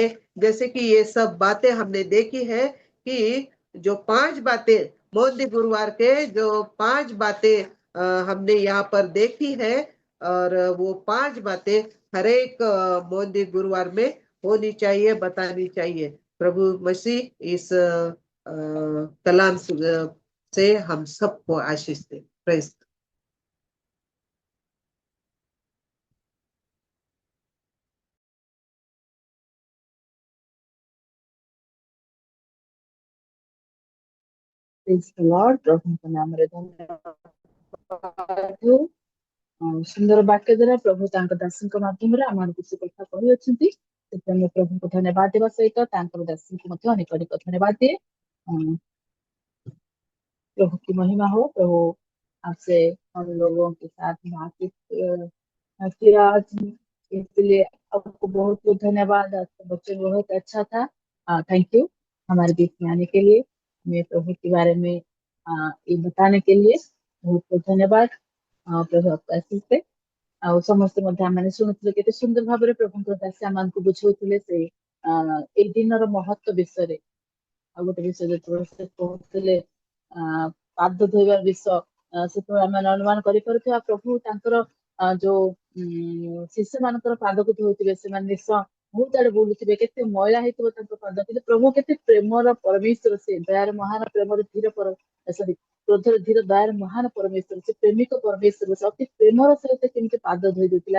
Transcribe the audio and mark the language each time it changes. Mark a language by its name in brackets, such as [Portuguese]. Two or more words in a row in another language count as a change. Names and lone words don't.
[Hindi] जैसे कि ये सब बातें हमने देखी है कि जो 5 बातें मौंदी गुरुवार के, जो 5 बातें हमने यहाँ पर देखी है, और वो 5 बातें हर एक मौंदी गुरुवार में होनी चाहिए, बतानी चाहिए। प्रभु मसीह इस कलाम से हम सबको आशीष दे। प्रेज। [English] Praise the Lord. [Odia] प्रभुଙ୍କ ନାମରେ ଧନ୍ୟବାଦ ହେଉ। ସୁନ୍ଦର ବାକ୍ୟ ଦ୍ୱାରା ପ୍ରଭୁ ତାଙ୍କ ଦାସଙ୍କ ମାଧ୍ୟମରେ ଆମମାନଙ୍କୁ କିଛି କଥା କହିଅଛନ୍ତି, ସେଥିପାଇଁ ମୁଁ ପ୍ରଭୁଙ୍କୁ ଧନ୍ୟବାଦ ଦେବା ସହିତ ତାଙ୍କର ଦାସଙ୍କୁ ମଧ୍ୟ ଅନେକ ଅନେକ ଧନ୍ୟବାଦ ଦିଏ। [Hindi] प्रभु की महिमा हो। प्रभु आपसे हम लोगों के साथ बातचीत किया आज, इसलिए आपको बहुत बहुत धन्यवाद। आपका बच्चन बहुत अच्छा था। [English] thank you [Hindi] हमारे बीच में आने के लिए, मैं प्रभु के बारे में ये बताने के लिए बहुत बहुत धन्यवाद। प्रभु आपको आशीष दे। [Odia] ଆଉ ସମସ୍ତେ ମଧ୍ୟ ଆମମାନେ ଶୁଣୁଥିଲେ, କେତେ ସୁନ୍ଦର ଭାବରେ ପ୍ରଭୁଙ୍କ ଦାସୀ ଆମମାନଙ୍କୁ ବୁଝଉଥିଲେ ସେ ଏଇ ଦିନର ମହତ୍ଵ ବିଷୟରେ। ଆଉ ଗୋଟେ ବିଷୟ ଯେତେବେଳେ ସେ କହୁଥିଲେ ପାଦ ଧୋଇବା ବିଷୟ, ସେତେବେଳେ ଆମେ ଅନୁମାନ କରିପାରୁଥିବା ପ୍ରଭୁ ତାଙ୍କର ଯୋଉ ଶିଷ୍ୟ ମାନଙ୍କର ପାଦକୁ ଧୋଉଥିବେ, ସେମାନେ ନିଶ୍ଚୟ ବହୁତ ଆଡେ ବୁଲୁଥିବେ, କେତେ ମଇଳା ହେଇଥିବ ତାଙ୍କ ପାଦ, କିନ୍ତୁ ପ୍ରଭୁ କେତେ ପ୍ରେମର ପରମେଶ୍ୱର, ସେ ଦୟାର ମହାନ ପ୍ରେମର ଧୀର ସରି କ୍ରୋଧର ଧୀର ଦୟାର ମହାନ ପରମେଶ୍ୱର, ସେ ପ୍ରେମିକ ପରମେଶ୍ୱର, ସେ ଅତି ପ୍ରେମର ସହିତ କେମିତି ପାଦ ଧୋଇ ଦଉଥିଲା।